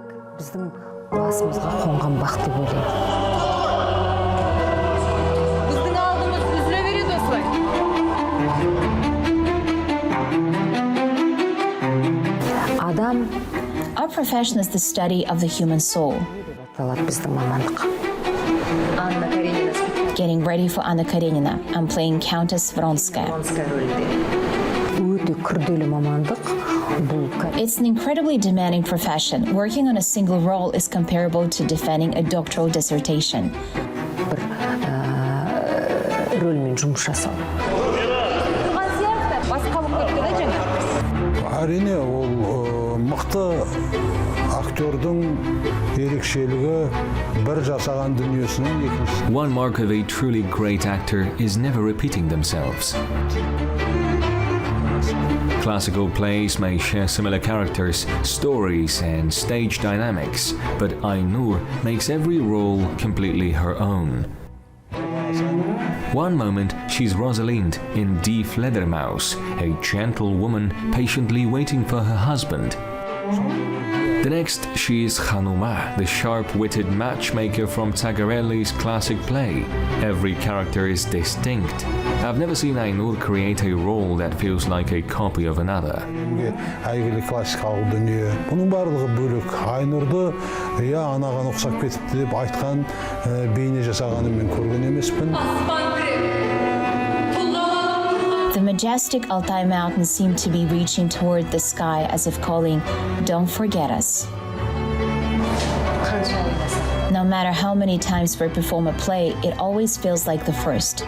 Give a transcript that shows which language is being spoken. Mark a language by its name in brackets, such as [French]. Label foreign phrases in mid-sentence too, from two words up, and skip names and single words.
[English] Our profession is the study of the human soul. Anna Karenina. Getting ready for Anna Karenina. I'm playing Countess Vronskaya. [Kazakh] Өте күрделі мамандық. [English] It's an incredibly demanding profession. Working on a single role is comparable to defending a doctoral dissertation. [Kazakh] Рөлмен жұмыс жасау. Әрине, ол мықты актердің ерекшелігі бір жасаған дүниесінің екіншісі. [English] One mark of a truly great actor is never repeating themselves. Classical plays may share similar characters, stories, and stage dynamics, but Ainur makes every role completely her own. One moment, she's Rosalind in Die Fledermaus, a gentle woman patiently waiting for her husband. The next, she is Hanuma, the sharp-witted matchmaker from Tagarelli's classic play. Every character is distinct. I've never seen Ainur create a role that feels like a copy of another. [Kazakh] Әйгілі классикалық дүние. Бұның барлығы бөлек. Айнұрды, анаған ұқсап кетіпті деп айтқан бейне жасағаны мен көрген емеспін. [English] The majestic Altai Mountains seem to be reaching toward the sky as if calling, "Don't forget us." No matter how many times we perform a play, it always feels like the first.